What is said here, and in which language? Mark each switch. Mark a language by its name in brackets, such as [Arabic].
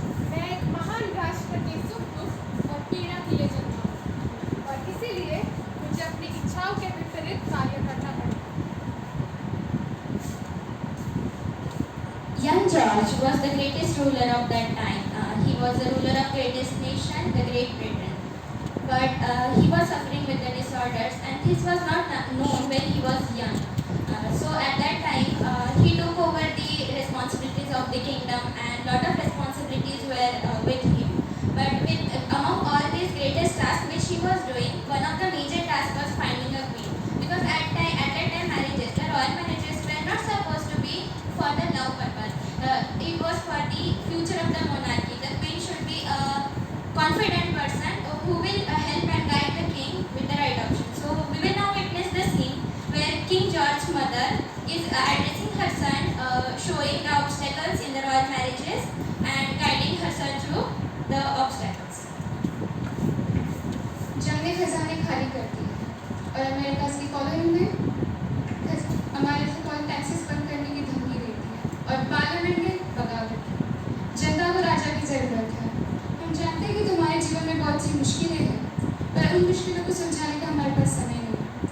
[Hindi] मैं एक महान राष्ट्र के सुख दुख और पीड़ा के लिए जन्मा हूँ और इसीलिए मुझे अपनी इच्छाओं के विपरीत कार्य करना पड़ेगा. [English] young George was the greatest ruler of that time. He was the ruler of greatest nation, the Great Britain. But he was suffering with the disorders, and this was not known when he was young. So at that time, he took over the responsibilities of the kingdom, and lot of responsibilities were with him. But among all these greatest tasks which he was doing, one of the major tasks was finding a queen. Because at that time marriages, the royal marriages were not supposed to be for the love purpose. It was for the future of the monarchy. The queen should be a confident person who will help and guide the king with the right option. So we will now witness the scene where King George's mother is addressing her son, showing the obstacles in the royal marriages and guiding her son through the obstacles. [Hindi] जंग ने खजाने खाली कर दिए और America की colony में हमारे से कौन टैक्सेस बंद करने की धमकी देती है और पार्लियामेंट में बगावत है. जनता को राजा की जरूरत है. हम जानते हैं कि तुम्हारे जीवन में बहुत सी मुश्किलें हैं, पर उन मुश्किलों को सुलझाने का हमारे पास समय नहीं है.